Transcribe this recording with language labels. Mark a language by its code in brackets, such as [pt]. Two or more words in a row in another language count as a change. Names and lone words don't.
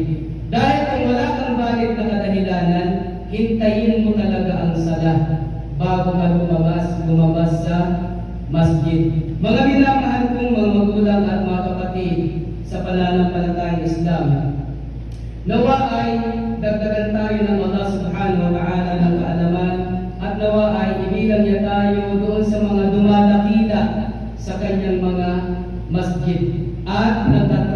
[tl] Dahil kung wala kang valid na kadahilanan, hintayin mo talaga ang sala bago ka lumabas sa masjid. Mga minamahal kong mga magulang at mga kapatid sa pananampalatayang Islam, nawa ay dagdagan tayo ng Allah [ar] سبحانه وتعالى [tl] ng kaalaman at nawa ay ibilang niya tayo doon sa mga dumalakila sa kanyang mga masjid at